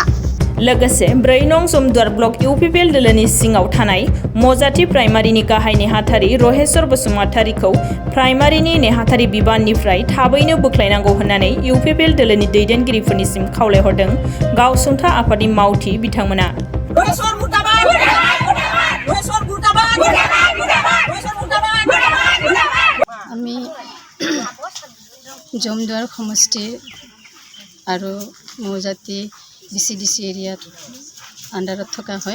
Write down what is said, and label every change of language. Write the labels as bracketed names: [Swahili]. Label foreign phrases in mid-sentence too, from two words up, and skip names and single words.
[Bodo] लोगोसे 4 नं जमदुवार ब्लक इउपिपिएल दोलोनि सिङाव थानाय मजाथि प्राइमारिनि गाहाय नेहाथारि रहेस्वर बसुमतारिखौ प्राइमारिनि नेहाथारि बिबाननिफ्राय थाबैनो बोख्लायनांगौ होननानै इउपिपिएल दोलोनि दैदेनगिरिफोरनिसिम खावलायहरदों गावसुंथा आफादनि मावथि बिथांमोना। [Assamese] আমি জমদুৱাৰ সমষ্টি আৰু মৌজাতি ডিচি এৰিয়াত আণ্ডাৰত থকা হয়।